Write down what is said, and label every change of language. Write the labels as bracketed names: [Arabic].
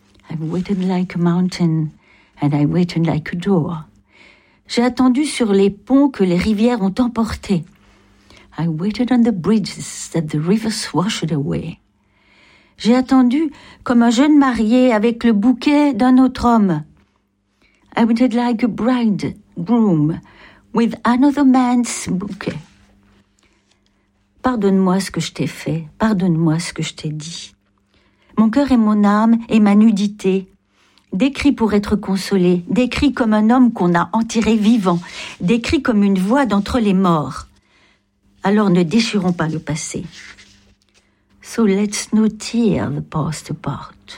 [English] I waited like a mountain and I waited like a door. [French] J'ai attendu sur les ponts que les rivières ont emportés. [English] I waited on the bridges that the rivers washed away. [French] J'ai attendu comme un jeune marié avec le bouquet d'un autre homme. [English] I waited like a bridegroom with another man's bouquet. [French] Pardonne-moi ce que je t'ai fait, pardonne-moi ce que je t'ai dit. Mon cœur et mon âme et ma nudité, décrit pour être consolé, décrit comme un homme qu'on a enterré vivant, décrit comme une voix d'entre les morts. Alors ne déchirons pas le passé. [English] So let's not tear the past apart.